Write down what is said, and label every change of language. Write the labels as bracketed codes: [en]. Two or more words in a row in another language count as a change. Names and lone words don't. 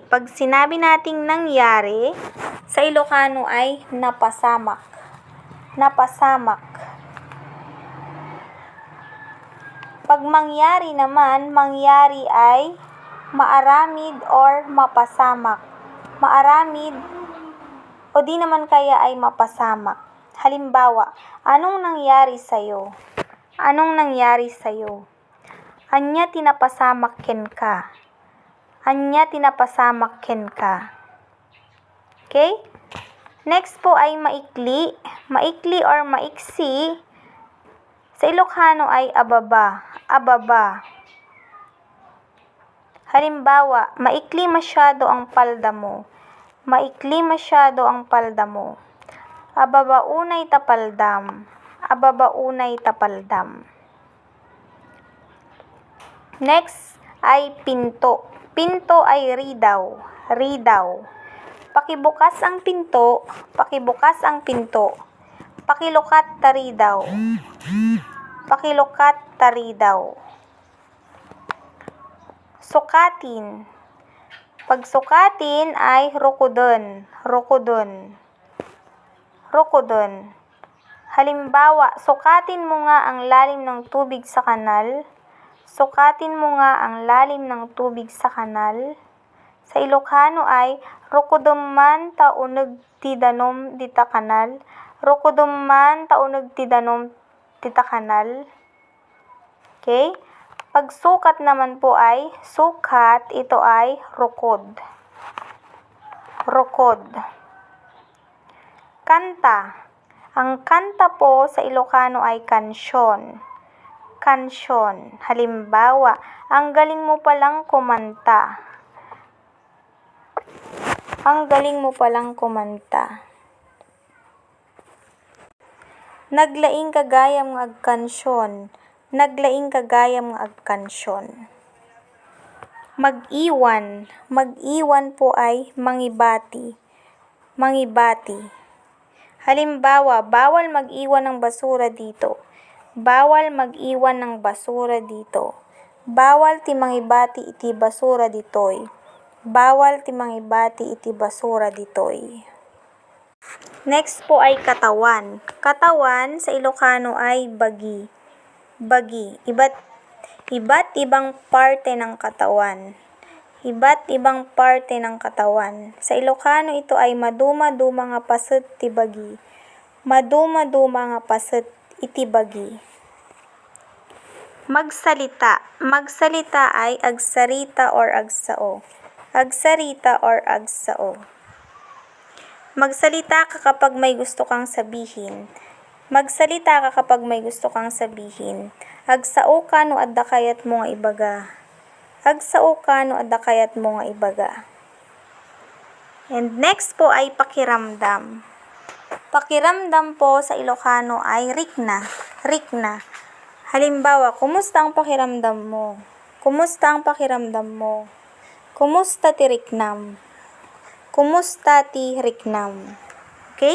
[tl] Pag sinabi nating nangyari, sa Ilocano ay napasamak. [ilo] Napasamak. [tl] Pag mangyari naman, mangyari ay maaramid or mapasamak. Maaramid o di naman kaya ay mapasamak. Halimbawa, anong nangyari sa'yo? Anong nangyari sa'yo? [ilo] Anya tinapasamak ken ka. Anya tinapasamak ken ka. [tl] Okay? Next po ay maikli. Maikli or maiksi. Sa Ilocano ay ababa. [ilo] Ababa. [tl] Halimbawa, maikli masyado ang palda mo. Maikli masyado ang palda mo. [ilo] Ababaunay tapaldam. Ababaunay tapaldam. [tl] Next ay pinto. Pinto ay ridaw. Ridaw. Pakibukas ang pinto. Pakibukas ang pinto. [ilo] Pakilukat taridaw. Pakilukat taridaw. [tl] Sukatin. Pagsukatin ay rukudon. [ilo] Rukudon. Rukudon. [tl] Halimbawa, sukatin mo nga ang lalim ng tubig sa kanal. Sukatin mo nga ang lalim ng tubig sa kanal. Sa Ilocano ay [ilo] rukudomman tauneg ti danom dita kanal. Rukudomman tauneg ti danom dita kanal. [tl] Okay? Pagsukat naman po ay sukat, ito ay rukod. [ilo] Rukod. Kanta. [tl] Ang kanta po sa Ilocano ay kansyon. [ilo] Kansyon. [tl] Halimbawa, ang galing mo palang kumanta. Ang galing mo palang kumanta. [ilo] Naglaing kagayam nga agkansyon. Naglaing kagayam nga agkansyon. [tl] Mag-iwan. Mag-iwan po ay mangibati. [ilo] Mangibati. [tl] Halimbawa, bawal mag-iwan ng basura dito. Bawal mag-iwan ng basura dito. [ilo] Bawal ti mangibati iti basura ditoy. Bawal ti mangibati iti basura ditoy. [tl] Next po ay katawan. Katawan sa Ilocano ay bagi. Bagi. Iba't ibang parte ng katawan. Iba't ibang parte ng katawan. Sa Ilocano ito ay [ilo] maduma-duma nga paset ti bagi. Maduma-duma nga paset iti bagi. [tl] Magsalita. Magsalita ay agsarita or agsao. [ilo] Agsarita or agsao. [tl] Magsalita ka kapag may gusto kang sabihin. Magsalita ka kapag may gusto kang sabihin. [ilo] Agsao ka no adda kayat mo nga ibaga. Agsao ka no adda kayat mo nga ibaga. [en] And next [tl] po ay pakiramdam. Pakiramdam po sa Ilocano ay rikna. Rikna. Halimbawa, kumusta ang pakiramdam mo? Kumusta ang pakiramdam mo? [ilo] Kumusta ti riknam? Kumusta ti riknam? [tl] Okay?